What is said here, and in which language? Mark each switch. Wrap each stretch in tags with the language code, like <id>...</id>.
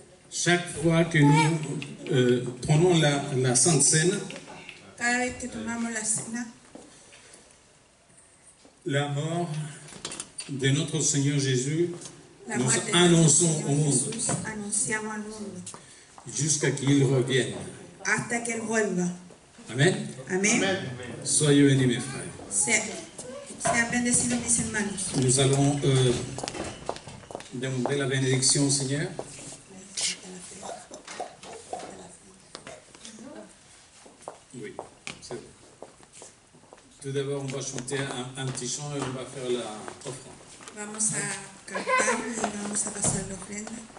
<fr>Chaque fois que nous prenons la Sainte Seine,</fr> <es>Cada vez que tomamos la cena,</es> <fr>la mort de notre Seigneur Jésus,</fr> <es>la</es> <fr>nous</fr> <es>muerte de</es> <fr>annonçons</fr> <es>nuestro Señor</es> <fr>monde</fr> <es>Jesús, anunciamos al mundo</es> <fr>jusqu'à qu'il revienne.</fr> <es>hasta que Él vuelva. Amen. Amén.</es> <fr>Soyez bénis, mes frères.</fr> <es>Sean bendecidos mis hermanos.</es> <fr>Nous allons demander la bénédiction au Seigneur. Oui, c'est bon. Tout d'abord, on va chanter un petit chant et on va faire la offrande.</fr> <es>Vamos a cantar y vamos a pasar la ofrenda.</es>